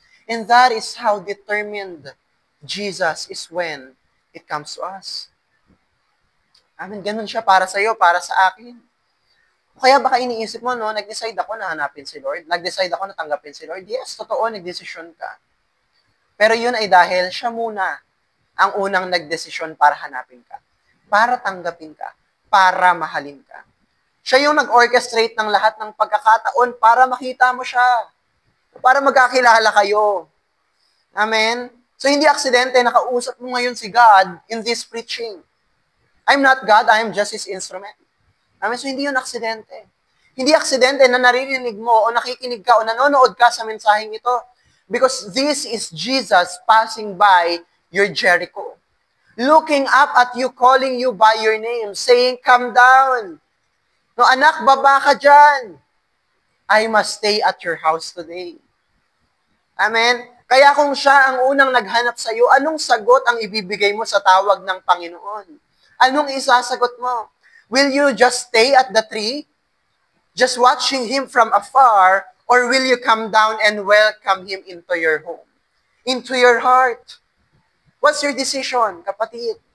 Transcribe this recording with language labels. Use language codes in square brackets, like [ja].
[en] And that is how determined Jesus is when it comes to us. Amen. [tl] Ganun siya para sa iyo, para sa akin. Kaya baka iniisip mo, no, nag-decide ako na hanapin si Lord. Nag-decide ako na tanggapin si Lord. Yes, totoo, nag-desisyon ka. Pero yun ay dahil siya muna ang unang nagdesisyon para hanapin ka, para tanggapin ka, para mahalin ka. Siya yung nag-orchestrate ng lahat ng pagkakataon para makita mo siya, para magkakilala kayo. Amen? So hindi aksidente, nakausap mo ngayon si God [en] in this preaching. I'm not God, I am just His instrument. [tl] Amen? So hindi yun aksidente. Hindi aksidente na naririnig mo o nakikinig ka o nanonood ka sa mensaheng ito [en] because this is Jesus passing by your Jericho. looking up at you, calling you by your name, saying, come down. [tl] No, anak, baba ka dyan. [en] I must stay at your house today. Amen? [tl] Kaya kung siya ang unang naghanap sa iyo, anong sagot ang ibibigay mo sa tawag ng Panginoon? Anong isasagot mo? [en] Will you just stay at the tree, just watching Him from afar, or will you come down and welcome Him into your home, into your heart? What's your decision, kapatid?